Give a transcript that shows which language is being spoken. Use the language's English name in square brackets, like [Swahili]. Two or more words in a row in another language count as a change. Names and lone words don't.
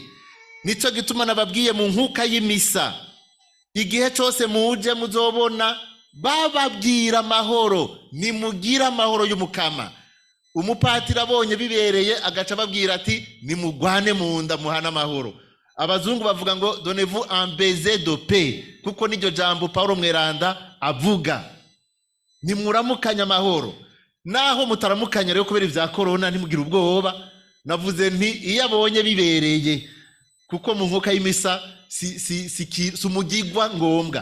[Rundi] Nico gituma nababwiye mu nkuka y'imisa, igihe cyose muje muzobona bababwira amahoro, nimugira amahoro y'umukama. Umupatiri abonye bibereye agaca babwira ati nimugwane mu nda muhana amahoro. Abazungu bavuga ngo [French] donnez-vous un baiser de paix, [Rundi] kuko niryo jambo Paulo mweranda avuga. Nimuramukanya amahoro. Naho mutaramukanya rero kubera ivya corona ntimugira ubwoba. Navuze nti iyo abonye bibereye, kuko mu nkuka y'imisa si umugigwa ngombwa.